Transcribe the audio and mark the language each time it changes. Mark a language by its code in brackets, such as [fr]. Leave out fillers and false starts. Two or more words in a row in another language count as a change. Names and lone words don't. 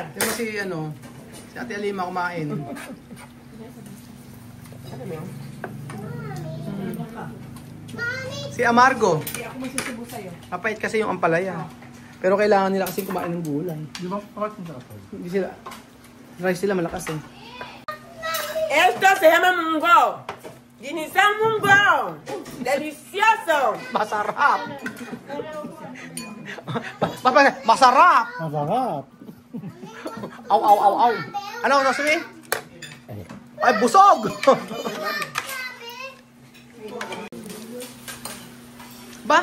[tl] Pero si Ate Alima kumain. Si Amargo. Hindi ako magsusubo sa'yo. Mapait kasi yung ampalaya. Pero kailangan nila kasi kumain ng gulay. Di ba? Bakit mo sa Hindi sila. Rice sila malakas eh. [es] Esto se llama mungo. [tl] Ginisang mungo. [es] Delicioso. [tl] Masarap! Masarap! Masarap. Aw, aw, aw, aw. Ano, Rosary? Ay, busog! Ba?